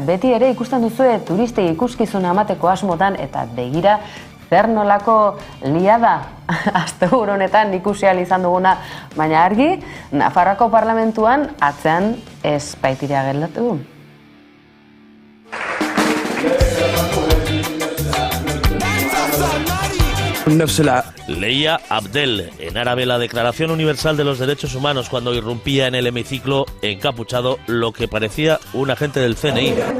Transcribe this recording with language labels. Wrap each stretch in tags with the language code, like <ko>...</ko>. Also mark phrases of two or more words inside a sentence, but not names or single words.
<eu>beti ere ikusten duzue turistei ikuskizuna emateko asmotan eta begira zer nolako liada asteburu honetan ikusi ahal izan duguna, baina argi Nafarroako parlamentuan atzean ez baitira geldatu.</eu> <es>Leía Abdel, en árabe la Declaración Universal de los Derechos Humanos cuando irrumpía en el hemiciclo encapuchado lo que parecía un agente del CNI.</es>